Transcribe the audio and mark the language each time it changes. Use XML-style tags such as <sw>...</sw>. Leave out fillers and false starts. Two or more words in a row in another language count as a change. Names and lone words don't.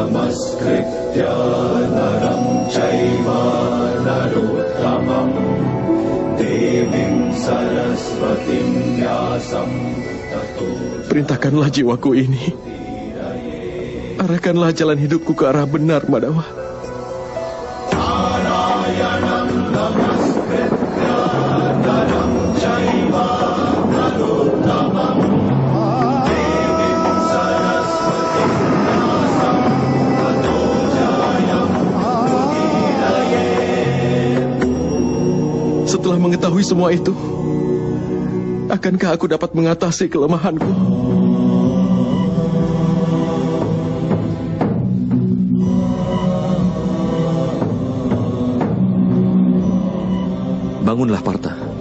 <sa>Namaskritya naram chaiva narottamam devim saraswatim vyasam tato.</sa> <id>Perintahkanlah jiwaku ini. Arahkanlah jalan hidupku ke arah benar, Madhawa.</id> <sa>Narayanam namaskritya naram chaiva narottamam devim saraswatim vyasam tato jayam udiraye.</sa> <id>Setelah mengetahui semua itu, akankah aku dapat mengatasi kelemahanku? Bangunlah, Partha.</id>